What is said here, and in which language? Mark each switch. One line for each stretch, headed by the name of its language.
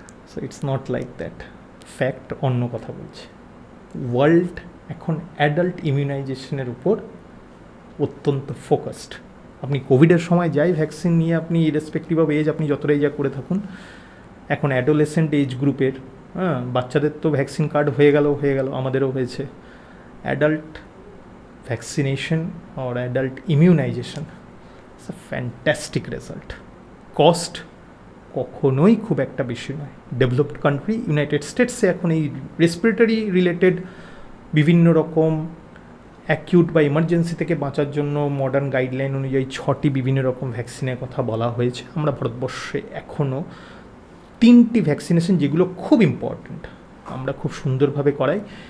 English: so it's not like that,
Bangla: fact অন্য কথা বলছে। ওয়ার্ল্ড এখন অ্যাডাল্ট ইমিউনাইজেশনের উপর অত্যন্ত ফোকাসড। আপনি কোভিডের সময় যাই ভ্যাকসিন নিয়ে আপনি ইরেসপেক্টিভ অফ এজ আপনি যতটাই যা করে থাকুন, এখন অ্যাডোলেসেন্ট এজ গ্রুপের, বাচ্চাদের তো ভ্যাকসিন কার্ড হয়ে গেল, আমাদেরও হয়েছে।
English: Adult vaccination or adult immunization, it's a fantastic result.
Bangla: Cost কখনোই খুব একটা বেশি নয়। ডেভেলপড কান্ট্রি, ইউনাইটেড স্টেটসে এখন এই রেসপিরেটরি রিলেটেড বিভিন্ন রকম অ্যাকিউট বা ইমার্জেন্সি থেকে বাঁচার জন্য মডার্ন গাইডলাইন অনুযায়ী 6টি বিভিন্ন রকম ভ্যাকসিনের কথা বলা হয়েছে। আমরা ভারতবর্ষে এখনও 3টি ভ্যাকসিনেশন যেগুলো খুব ইম্পর্ট্যান্ট আমরা খুব সুন্দরভাবে করাই।